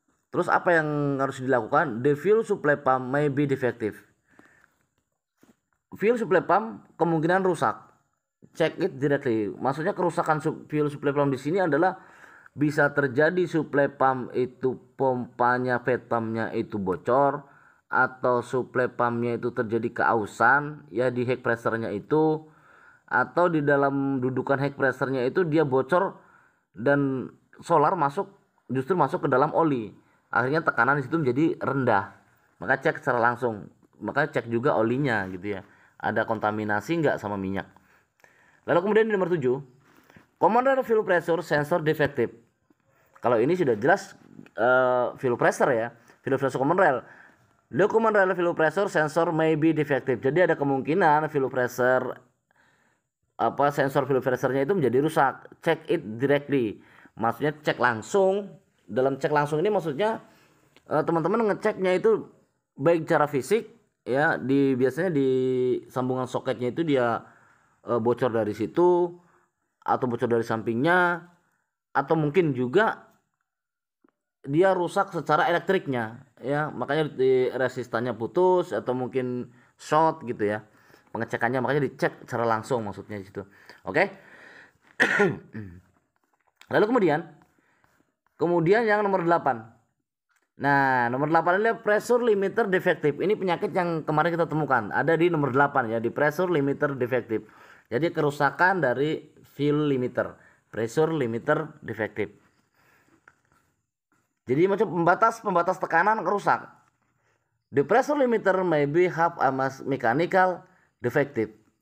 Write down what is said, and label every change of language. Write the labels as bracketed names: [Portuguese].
[Indonesian] Terus apa yang harus dilakukan? [English] The fuel supply pump may be defective. [Indonesian] Fuel supply pump kemungkinan rusak. [English] Check it directly. [Indonesian] Maksudnya kerusakan fuel supply pump di sini adalah bisa terjadi supply pump itu pompanya feed pumpnya itu bocor, atau supply pumpnya itu terjadi keausan ya di head pressure-nya itu, atau di dalam dudukan head pressure-nya itu dia bocor dan solar justru masuk ke dalam oli. Akhirnya tekanan di situ menjadi rendah. Maka cek secara langsung. Maka cek juga olinya gitu ya. Ada kontaminasi enggak sama minyak. Lalu kemudian di nomor 7, commander fuel pressure sensor defective. Kalau ini sudah jelas fuel pressure ya, fuel pressure common rail. [English] The common rail fuel pressure sensor may be defective. [Indonesian] Jadi ada kemungkinan fuel pressure sensor fuel pressure-nya itu menjadi rusak. [English] Check it directly. [Indonesian] Maksudnya cek langsung. Dalam cek langsung ini maksudnya teman-teman ngeceknya itu baik cara fisik ya, biasanya di sambungan soketnya itu dia bocor dari situ, atau bocor dari sampingnya, atau mungkin juga dia rusak secara elektriknya ya, makanya di resistannya putus atau mungkin short gitu ya. Pengecekannya makanya dicek secara langsung maksudnya di situ. Oke. Lalu kemudian yang nomor 8. Nah, nomor 8 ini pressure limiter defective. Ini penyakit yang kemarin kita temukan. Ada di nomor 8 ya, di pressure limiter defective. Jadi kerusakan dari fuel limiter. [English] Pressure limiter defective. [Indonesian] Jadi macam pembatas tekanan rusak. [English] The pressure limiter may be have a mechanical defective.